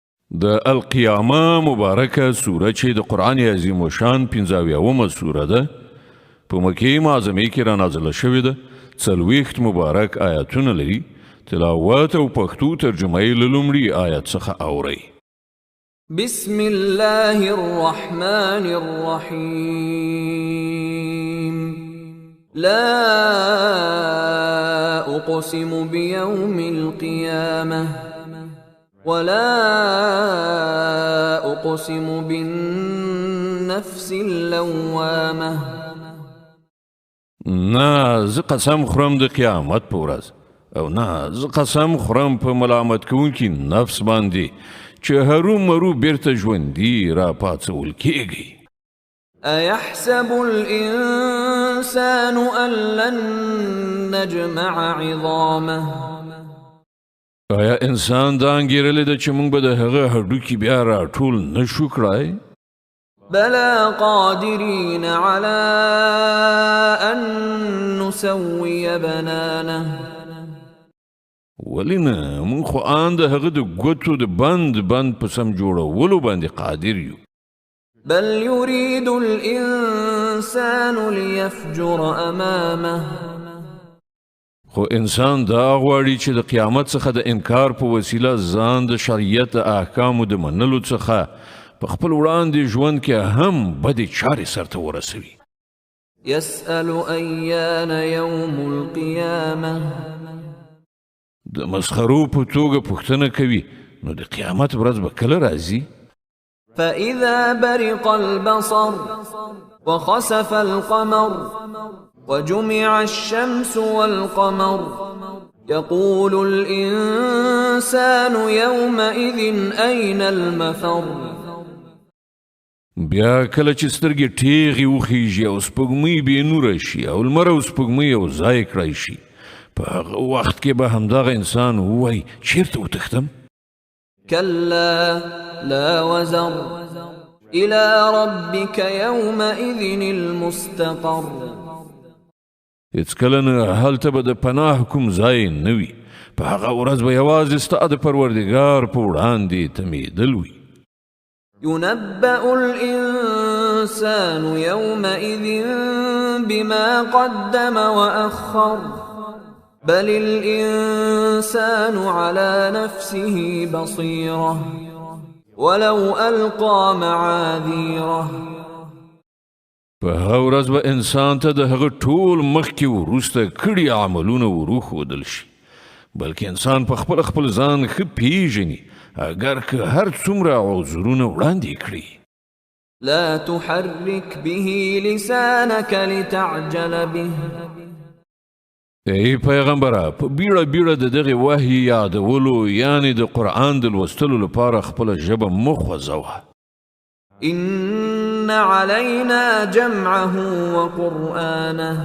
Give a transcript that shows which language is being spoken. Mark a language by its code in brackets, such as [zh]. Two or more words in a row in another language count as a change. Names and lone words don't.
[ps] د القیامه مبارکه سوره چې د قرآن عظیم و شان 55مه سوره ده په مکې معظمې کې را نازله شوې ده. 40 مبارک آیاتونه لري. تلاوت او پښتو ترجمه یې له لومړي آیت څخه اورئ. [ar] بسم الله الرحمن الرحيم لا أقسم بيوم القيامة ولا أقسم بالنفس اللوامة. [ps] نه زه قسم خورم د قیامت په ورځ او نه زه قسم خورم په ملامت کوونکي نفس باندې چې هرو مرو بیرته ژوندي را پاڅول کیږي. [ar] أيحسب الإنسان أن لن نجمع عظامه. [ps] آیا انسان دا انګیرلی ده چې موږ به د هغه هډوکي بیا راټول نشو کړای؟ [ar] بلى قادرين على أن نسوي بنانه. [ps] ولې نه موږ خو ان د هغه د ګوتو د بند په سم جوړولو باندې قادر یو. [ar] بل يريد الإنسان ليفجر أمامه. [ps] خو انسان دا غواړي چې د قیامت څخه د انکار په وسیله ځان د شریعت احکامو د منلو څخه په خپل وړاندې ژوند کې هم بدې چارې سرته ورسوي. [ar] يسأل أيان يوم القيامة. [ps] د مسخرو په توګه پوښتنه کوي نو د قیامت ورځ به کله راځي؟ [ar] فإذا برق البصر وخسف القمر وجمع الشمس والقمر يقول الإنسان يومئذ أين المفر. [ps] بیا کله چې سترګې ټیغې وخیږي او سپوږمۍ بې نوره شي او لمر او سپوږمۍ یو ځای کړی شي په هغه وخت کې به همدغه انسان ووایي چیرته وتښتم؟ [ar] كلا لا وزر إلى ربك يومئذ المستقر. [ps] هیڅکله نه هلته به د پناه کوم ځای نه وي. په هغه ورځ به یوازې ستا د پروردګار په وړاندې تمېدل وي. [ar] ينبأ الإنسان يومئذ بما قدم وأخر بل الإنسان على نفسه بصيرة ولو ألقى معاذيره. [ps] په هغه ورځ به انسان ته د هغه ټول مخکې وروسته کړي عملونه وروښودل شي بلکې انسان په خپل ځان ښه پیژني اگر که هر څومره عذرونه وړاندې کړي. [ar] لا تحرك به لسانك لتعجل به. [ps] ای پیغمبره په بیړه د دغه وحی یادولو یعنی د قرآن د لوستلو لپاره خپله ژبه مه خوځوه. [ar] إن علينا جمعه وقرآنه.